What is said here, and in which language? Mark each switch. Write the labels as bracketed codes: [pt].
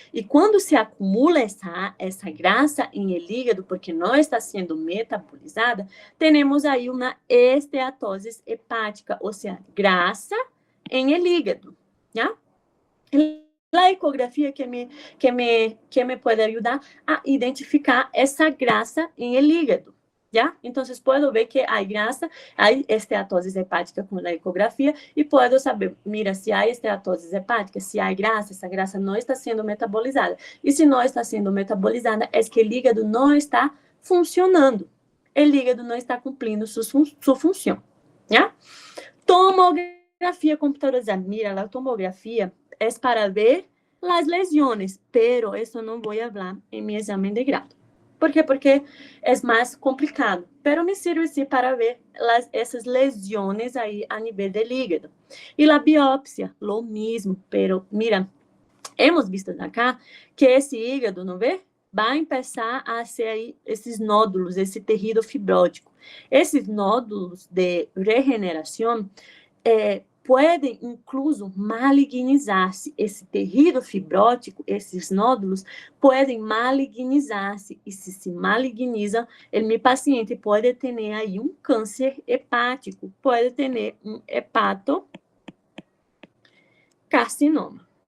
[pt] E quando se acumula essa [es] grasa [pt] em [es] el hígado, [pt] porque não está sendo metabolizada, temos aí uma esteatose hepática, ou seja, grasa em el hígado, ¿ya? A ecografia que me pode ajudar a identificar essa [es] grasa [pt] em [es] el hígado. ¿Ya? Entonces, puedo ver que hay grasa, hay esteatosis hepática con la ecografía y puedo saber, mira, si hay esteatosis hepática, si hay grasa, esa grasa no está siendo metabolizada. Y si no está siendo metabolizada, es que el hígado no está funcionando. El hígado no está cumpliendo su función. ¿Ya? Tomografía computadorizada. Mira, la tomografía es para ver las lesiones, pero eso no voy a hablar en mi examen de grado. ¿Por qué? Porque es más complicado, pero me sirve sí para ver esas lesiones ahí a nivel del hígado. Y la biopsia, lo mismo, pero mira, hemos visto acá que [pt] esse [es] hígado, ¿no ve? [pt] Vai [es] empezar a hacer [pt] aí esses nódulos, esse tecido fibrótico. Esses nódulos de regeneração podem, incluso, malignizar-se. Esse tecido fibrótico, esses nódulos, podem malignizar-se. E se malignizam, meu paciente pode ter aí um câncer hepático, pode ter um hepatocarcinoma.